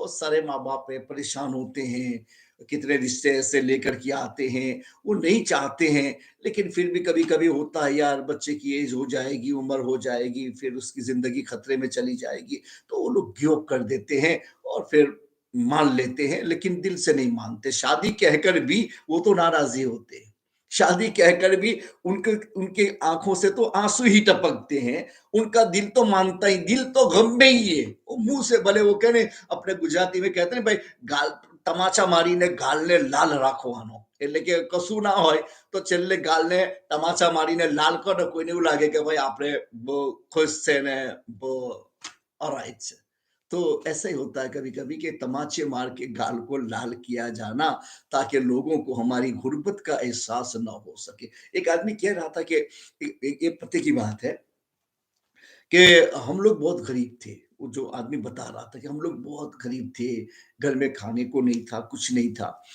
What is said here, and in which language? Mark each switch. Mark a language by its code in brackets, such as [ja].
[hi] बहुत सारे माँ बाप है, परेशान होते हैं, कितने रिश्ते ऐसे लेकर के आते हैं, वो नहीं चाहते हैं, लेकिन फिर भी कभी कभी होता है यार, बच्चे की एज हो जाएगी, उम्र हो जाएगी, फिर उसकी जिंदगी खतरे में चली जाएगी, तो वो लोग गिव अप कर देते हैं और फिर मान लेते हैं, लेकिन दिल से नहीं मानते. शादी कहकर भी वो तो नाराजी होते हैं, शादी कहकर भी उनके उनके आंखों से तो आंसू ही टपकते हैं. उनका दिल तो मानता ही, दिल तो गम में ही है. वो मुंह से भले वो कहने, अपने गुजराती में कहते हैं भाई, गाल [gu] તમાચા મારીને ગાલને લાલ રાખવાનો, એટલે કે કશું ના હોય તો છેલ્લે ગાલને તમાચા મારીને લાલ કરો ને કોઈને એવું લાગે કે ભાઈ આપણે બહુ ખુશ છે ને બહુ ऑलराइट છે। [hi] तो ऐसा ही होता है कभी कभी कि तमाचे मार के गाल को लाल किया जाना ताकि लोगों को हमारी गुर्बत का एहसास ना हो सके। एक आदमी कह रहा था कि ये पते की बात है कि हम लोग बहुत गरीब थे। वो जो आदमी बता रहा था कि हम लोग बहुत गरीब थे, घर में खाने को नहीं था, कुछ नहीं था।